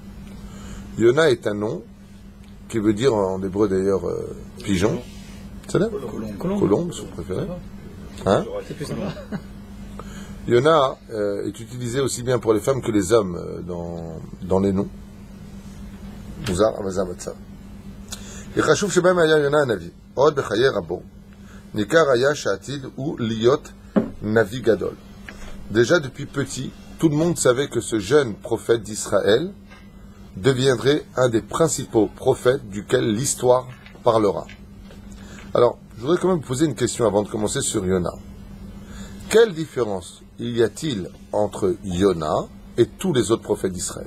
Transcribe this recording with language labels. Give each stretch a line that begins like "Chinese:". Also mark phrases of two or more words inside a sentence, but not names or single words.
French: Yona est un nom qui veut dire en hébreu d'ailleurs pigeon. C'est là? Colombe, si vous préférez. Hein? C'est plus sympa. Yona est utilisé aussi bien pour les femmes que les hommes dans les noms.
Hebrew: וחשוב שבהם היה יונה הנביא, עוד בחיי רבו, ניכר היה שעתיד הוא להיות נביא גדול.
French: Déjà depuis petit, tout le monde savait que ce jeune prophète d'Israël deviendrait un des principaux prophètes duquel l'histoire parlera. Alors, je voudrais quand même vous poser une question avant de commencer sur Yona. Quelle différence y a-t-il entre Yona et tous les autres prophètes d'Israël?